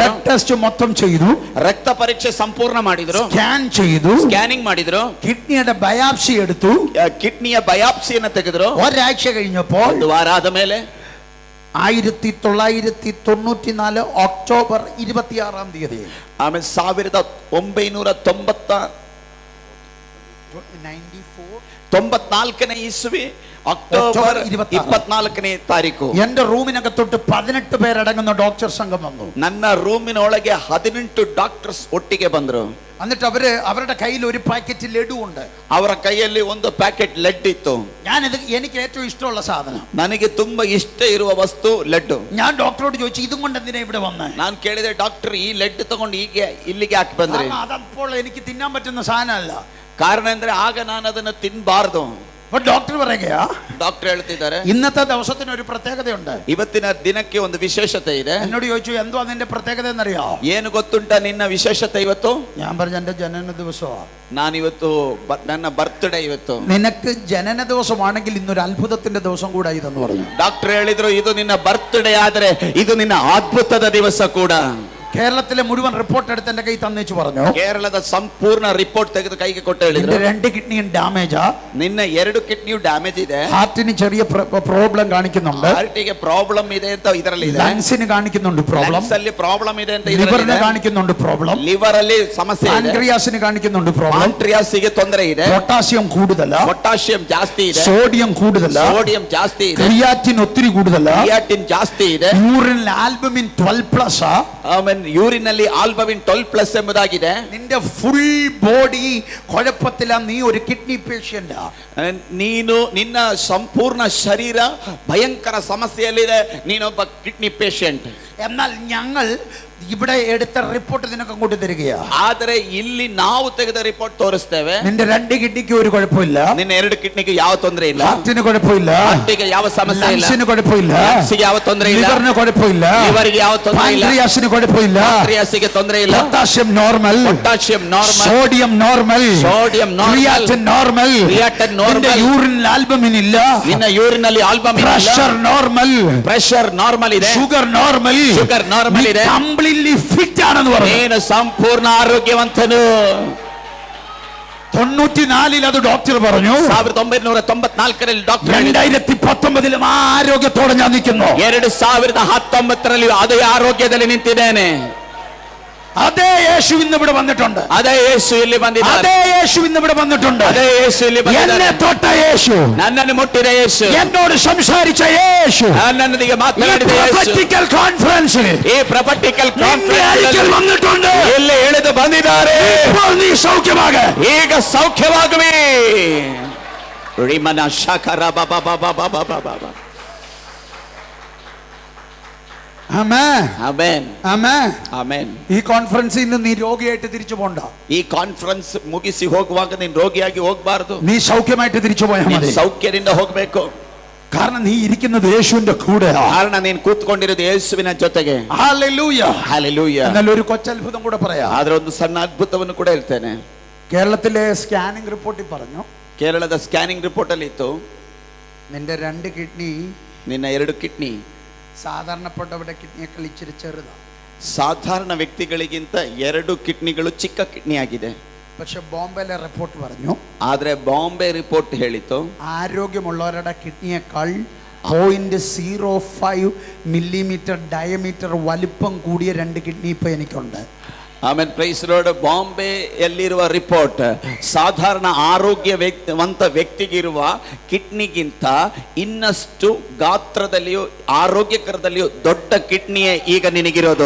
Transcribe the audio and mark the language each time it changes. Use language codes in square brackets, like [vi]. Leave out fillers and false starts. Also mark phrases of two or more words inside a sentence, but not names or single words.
[en] blood test [ml] മൊത്തം ചെയ്തു. [kn] ರಕ್ತ ಪರೀಕ್ಷೆ ಸಂಪೂರ್ಣ ಮಾಡಿದ್ರು. [ml] ಸ್ಕ್ಯಾನ್ ചെയ്തു. [kn] ಸ್ಕ್ಯಾನಿಂಗ್ ಮಾಡಿದ್ರು. [ml] കിഡ്നിയുടെ ബയോപ്സി എടുത്തു. [kn] ಕಿಡ್ನಿಯ ಬಯಾಪ್ಸಿಯನ್ನು ತೆಗೆದ್ರು. [ml] ഒരാഴ്ച കഴിഞ്ഞപ്പോൾ, [kn] ಒಂದು ವಾರ ಆದ ಮೇಲೆ [ml] 1994 ഒക്ടോബർ 26 തീയതി, [kn] ಆಮೇಲೆ 1994 ಇಸ್ವಿ ಅಕ್ಟೋಬರ್ 24ನೇ ತಾರೀಕು [ml] എന്റെ റൂമിനകത്തോട്ട് 18 പേരടങ്ങുന്ന ഡോക്ടർ സംഘം വന്നു. [kn] ನನ್ನ ರೂಮಿನೊಳಗೆ 18 ಡಾಕ್ಟರ್ಸ್ ಒಟ್ಟಿಗೆ ಬಂದ್ರು. [ml] എന്നിട്ട് അവരുടെ കയ്യിൽ ഒരു പാക്കറ്റ് ലഡു ഉണ്ട്. [kn] ಅವರ ಕೈಯಲ್ಲಿ ಒಂದು ಪ್ಯಾಕೆಟ್ ಲಡ್ಡು ಇತ್ತು. [ml] എനിക്ക് ഏറ്റവും ഇഷ്ടമുള്ള സാധനം, [kn] ನನಗೆ ತುಂಬಾ ಇಷ್ಟ ಇರುವ ವಸ್ತು ಲಡ್ಡು. [ml] ഞാൻ ഡോക്ടറോട് ചോദിച്ചു ഇതും കൊണ്ട് എന്തിനാ ഇവിടെ വന്നേ. [kn] ನಾನು ಕೇಳಿದೆ, ಡಾಕ್ಟರ್ ಈ ಲಡ್ಡು ತಗೊಂಡು ಇಲ್ಲಿಗೆ ಹಾಕಿ ಬಂದ್ರಿ? [ml] അതപ്പോൾ എനിക്ക് തിന്നാൻ പറ്റുന്ന സാധനമല്ല. [kn] ಕಾರಣ ಅಂದ್ರೆ ಆಗ ನಾನು ಅದನ್ನು ತಿನ್ನಬಾರದು. [ml] ഡോക്ടർ പറയുകയാ, [kn] ಡಾಕ್ಟರ್ ಹೇಳ್ತಿದ್ದಾರೆ, [ml] ഇന്നത്തെ ദിവസത്തിന് ഒരു പ്രത്യേകതയുണ്ട്. [kn] ಇವತ್ತಿನ ದಿನಕ್ಕೆ ಒಂದು ವಿಶೇಷತೆ ಇದೆ. [ml] എന്നോട് ചോദിച്ചു എന്തോ അതിന്റെ പ്രത്യേകത എന്നറിയോ? [kn] ಏನು ಗೊತ್ತುಂಟ ನಿನ್ನ ವಿಶೇಷತೆ ಇವತ್ತು? [ml] ഞാൻ പറഞ്ഞു എന്റെ ജനന ദിവസമാ. [kn] ನಾನಿವತ್ತು ನನ್ನ ಬರ್ತ್ಡೇ ಇವತ್ತು. [ml] നിനക്ക് ജനന ദിവസമാണെങ്കിൽ ഇന്നൊരു അത്ഭുതത്തിന്റെ ദിവസം കൂടെ ഇതെന്ന് പറഞ്ഞു. [kn] ಡಾಕ್ಟರ್ ಹೇಳಿದ್ರು, ಇದು ನಿನ್ನ ಬರ್ತ್ಡೇ ಆದ್ರೆ ಇದು ನಿನ್ನ ಅದ್ಭುತದ ದಿವಸ ಕೂಡ. [ml] കേരളത്തിലെ മുഴുവൻ റിപ്പോർട്ട് എടുത്ത് എന്റെ കൈ തന്നേച്ചു പറഞ്ഞു. [kn] ಕೇರಳದ ಸಂಪೂರ್ಣ ರಿಪೋರ್ಟ್ ತೆಗೆದು ಕೈಗೆ ಕೊಟ್ಟು ಹೇಳಿದ್ರು, [ml] 2 കിഡ്നിയും ഡാമേജാ. [kn] ನಿನ್ನ 2 ಕಿಡ್ನಿಯು ಡ್ಯಾಮೇಜ್ ಇದೆ. [ml] ഹാർട്ടിന് ചെറിയ പ്രോബ്ലം കാണിക്കുന്നുണ്ട്. [kn] ಹಾರ್ಟಿಗೆ ಪ್ರಾಬ್ಲಮ್ ಇದೆ ಅಂತ ಇದರಲ್ಲಿ ಇದೆ. [ml] ലങ്സിന് കാണിക്കുന്നുണ്ട് പ്രോബ്ലം. [kn] ಲಂಗ್ಸ್ ಅಲ್ಲಿ ಪ್ರಾಬ್ಲಮ್ ಇದೆ ಅಂತ ಇದರಲ್ಲಿ [ml] ലിവറിന് [kn] ಇದೆ. [ml] കാണിക്കുന്നുണ്ട് പ്രോബ്ലം. [kn] ಲಿವರ್ ಅಲ್ಲಿ ಸಮಸ್ಯೆ ಇದೆ. [ml] പാൻക്രിയാസിന് കാണിക്കുന്നുണ്ട് പ്രോബ്ലം. [kn] ಪಾಂಕ್ರಿಯಾಸಿಗೆ ತೊಂದರೆ ಇದೆ. [ml] പൊട്ടാസ്യം കൂടുതല. [kn] ಪೊಟ್ಯಾಷಿಯಂ ಜಾಸ್ತಿ ಇದೆ. [ml] സോഡിയം കൂടുതല. [kn] ಸೋಡಿಯಂ ಜಾಸ್ತಿ ಇದೆ. [ml] ക്രിയാറ്റിൻ ഒത്തിരി കൂടുതല. [kn] ಕ್ರಿಯಾಟಿನ್ ಜಾಸ್ತಿ ಇದೆ. [en] urine albumin 12+. [kn] ಆಮೇಲೆ ಯೂರಿನ್ ಅಲ್ಲಿ ಆಲ್ಬಮಿನ್ 12+ ಎಂಬುದಾಗಿದೆ. [ml] നിന്റെ [en] full body [ml] കുഴപ്പത്തില. നീ ഒരു [en] kidney patient. [kn] ನೀನು ನಿನ್ನ ಸಂಪೂರ್ಣ ಶರೀರ ಭಯಂಕರ ಸಮಸ್ಯೆಯಲ್ಲಿದೆ. ನೀನೊಬ್ಬ [en] kidney patient. [ml] എന്നാൽ ഞങ്ങൾ ഇവിടെ എടുത്ത റിപ്പോർട്ട് നിനക്ക് അങ്ങോട്ട് തരികയാ. [kn] ಆದರೆ ಇಲ್ಲಿ ನಾವು ತೆಗೆದ ರಿಪೋರ್ಟ್ ತೋರಿಸ್ತೇವೆ. [ml] നിന്റെ 2 കിഡ്നിക്ക് ഒരു കുഴപ്പമില്ല. [kn] ನಿನ್ನ 2 ಕಿಡ್ನಿಗೆ ಯಾವ ತೊಂದರೆ ಇಲ್ಲ. [ml] ഹാർട്ടിന് കുഴപ്പമില്ല. [kn] ಹಾರ್ಟಿಗೆ ಯಾವ ಸಮಸ್ಯೆ ಇಲ್ಲ. [ml] ലങ്സിന് കുഴപ്പമില്ല. [kn] ಲಂಗ್ಸ್ಗೆ ಯಾವ ತೊಂದರೆ ಇಲ್ಲ. [ml] ലിവറിന് കുഴപ്പമില്ല. [kn] ಲಿವರ್ಗೆ ಯಾವ ತೊಂದರೆ ಇಲ್ಲ. [ml] പാൻക്രിയാസിന് കുഴപ്പമില്ല. [kn] ಪಾಂಕ್ರಿಯಾಸಿಗೆ ತೊಂದರೆ ಇಲ್ಲ. [en] potassium normal. potassium normal. sodium normal. sodium normal. creatinine normal. [kn] ಕ್ರಿಯಾಟಿನ್ [ml] നിന്റെ [kn] ನಾರ್ಮಲ್. [en] urine albumin [ml] ഇല്ല. [kn] ನಿನ್ನ ಯೂರಿನ್ ಅಲ್ಲಿ ಆಲ್ಬಮಿನ್ ಇಲ್ಲ. [en] pressure normal. pressure normal [kn] ಇದೆ. [en] sugar normal. [kn] ಶುಗರ್ ನಾರ್ಮಲ್ ಇದೆ. [en] completely fit [ml] ആണെന്ന് പറഞ്ഞു. [kn] ನೀನು ಸಂಪೂರ್ಣ ಆರೋಗ್ಯವಂತನು. [ml] 94 അത് ഡോക്ടർ പറഞ്ഞു. [kn] 1994 ಡಾಕ್ಟರ್ [ml] 2019 ആരോഗ്യത്തോടെ ഞാൻ നിൽക്കുന്നു. [kn] 2019 ಅದೇ ಆರೋಗ್ಯದಲ್ಲಿ ನಿಂತಿದ್ದೇನೆ. [ml] അതേ യേശു ഇന്ന് ഇവിടെ വന്നിട്ടുണ്ട്. [kn] ಅದೇ ಯೇಸು ಇಲ್ಲಿ ಬಂದಿದ್ದಾನೆ. [ml] അതേ യേശു ഇന്ന് ഇവിടെ വന്നിട്ടുണ്ട്. [kn] ಅದೇ ಯೇಸು ಇಲ್ಲಿ ಬಂದಿದ್ದಾನೆ. [ml] എന്നെ തൊട്ട യേശു, [kn] ನನ್ನನ್ನು ಮುಟ್ಟಿದ ಯೇಸು, [ml] എന്നോട് സംസാരിച്ച യേശു, [kn] ನನ್ನೊಂದಿಗೆ ಮಾತನಾಡಿದ ಯೇಸು [ml] പ്രൊഫറ്റിക്കൽ കോൺഫറൻസിൽ [kn] ಈ ಪ್ರೊಫೆಟಿಕಲ್ [ml] നിന്റെ അരികിൽ വന്നിട്ടുണ്ട്. [kn] ಇಲ್ಲಿ ಇಳಿದು ಬಂದಿದ್ದಾರೆ. [ml] ഇപ്പോൾ നീ സൗഖ്യമാക. [kn] ಈಗ ಸೌಖ್ಯವಾಗುವೆ. ರಿಮನ ಶಕರ ಬಾಬಾ ಬಾಬಾ ಬಾಬಾ ಬಾಬಾ. [ml] ആമേൻ. [kn] ಆಮೆನ್. [ml] ആമേൻ. [kn] ಆಮೆನ್. [ml] ഈ കോൺഫറൻസിൽ നിന്ന് നീ രോഗിയായിട്ട് തിരിച്ചു പോണ്ട. [kn] ಈ ಕಾನ್ಫರೆನ್ಸ್ ಮುಗಿಸಿ ಹೋಗುವಾಗ ನೀನು ರೋಗಿಯಾಗಿ ಹೋಗಬಾರದು. [ml] നീ സൗഖ്യമായിട്ട് തിരിച്ചു പോയാൽ മതി. [kn] ಸೌಖ್ಯದಿಂದ ಹೋಗಬೇಕು. [ml] കാരണം നീ ഇരിക്കുന്നത് യേശുവിന്റെ കൂടെയാ. [kn] ಕಾರಣ ನೀನು ಕೂತ್ಕೊಂಡಿರೋದು ಯೇಸುವಿನ ಜೊತೆಗೆ. [ml] ഹല്ലേലൂയ. [kn] ಹಲ್ಲೆಲೂಯಾ. [ml] എന്നാൽ ഒരു കൊച്ചത്ഭുതം കൂടെ പറയാം. [kn] ಆದ್ರೆ ಒಂದು ಸಣ್ಣ ಅದ್ಭುತವನ್ನು ಕೂಡ ಹೇಳ್ತೇನೆ. [ml] കേരളത്തിലെ സ്കാനിംഗ് റിപ്പോർട്ടിൽ പറഞ്ഞു, [kn] ಕೇರಳದ [en] scanning report [kn] ಅಲ್ಲಿ ಇತ್ತು, [ml] നിന്റെ 2 കിഡ്നി [kn] ನಿನ್ನ 2 ಕಿಡ್ನಿ [ml] സാധാരണപ്പെട്ടവരുടെ കിഡ്നിയേക്കാൾ ഇച്ചിരി ചെറുതാണ്. [kn] ಸಾಧಾರಣ ವ್ಯಕ್ತಿಗಳಿಗಿಂತ 2 ಕಿಡ್ನಿಗಳು ಚಿಕ್ಕ ಕಿಡ್ನಿ ಆಗಿದೆ. [ml] പക്ഷെ ബോംബെയിലെ റിപ്പോർട്ട് പറഞ്ഞു, [kn] ಆದ್ರೆ ಬಾಂಬೆ ರಿಪೋರ್ಟ್ ಹೇಳಿತು, [ml] ആരോഗ്യമുള്ളവരുടെ കിഡ്നിയേക്കാൾ 0.05 [en] millimeter diameter [ml] വലിപ്പം കൂടിയ 2 കിഡ്നി ഇപ്പൊ എനിക്കുണ്ട്. [en] ಆಮೇಲೆ praise Lord. [kn] ಬಾಂಬೆಯಲ್ಲಿರುವ ರಿಪೋರ್ಟ್ ಸಾಧಾರಣ ಆರೋಗ್ಯವಂತ ವ್ಯಕ್ತಿಗಿರುವ ಕಿಡ್ನಿಗಿಂತ ಇನ್ನಷ್ಟು ಗಾತ್ರದಲ್ಲಿಯೂ ಆರೋಗ್ಯಕರದಲ್ಲಿಯೂ ದೊಡ್ಡ ಕಿಡ್ನಿಯೇ ಈಗ ನಿನಗಿರೋದು.